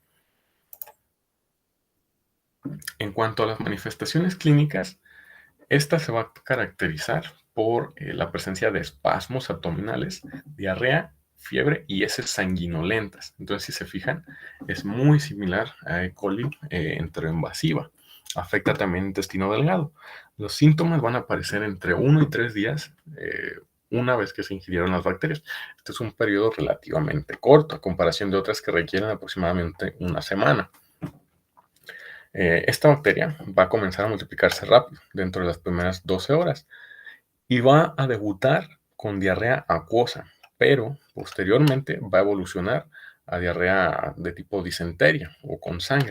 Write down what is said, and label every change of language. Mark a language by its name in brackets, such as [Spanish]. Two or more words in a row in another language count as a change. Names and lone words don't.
[Spanish] En cuanto a las manifestaciones clínicas, esta se va a caracterizar por la presencia de espasmos abdominales, diarrea, fiebre y heces sanguinolentas. Entonces, si se fijan, es muy similar a E. coli enteroinvasiva. Afecta también el intestino delgado. Los síntomas van a aparecer entre 1 y 3 días una vez que se ingirieron las bacterias. Este es un periodo relativamente corto a comparación de otras que requieren aproximadamente una semana. Esta bacteria va a comenzar a multiplicarse rápido, dentro de las primeras 12 horas, y va a debutar con diarrea acuosa, pero posteriormente va a evolucionar a diarrea de tipo disenteria o con sangre.